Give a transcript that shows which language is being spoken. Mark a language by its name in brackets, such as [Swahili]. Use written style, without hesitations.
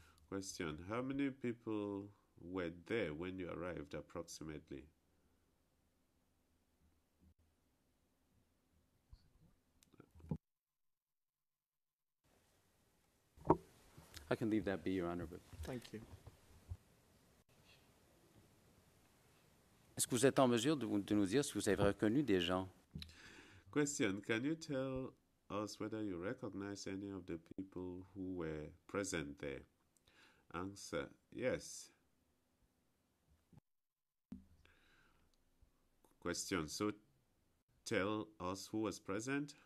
[English] Question, how many people were there when you arrived approximately? I can leave that be, Your Honor, but Thank you. [French] Est-ce que vous êtes en mesure de nous dire si vous avez reconnu des gens? [English] Question, can you tell us whether you recognize any of the people who were present there? Answer, yes. Question, so tell us who was present?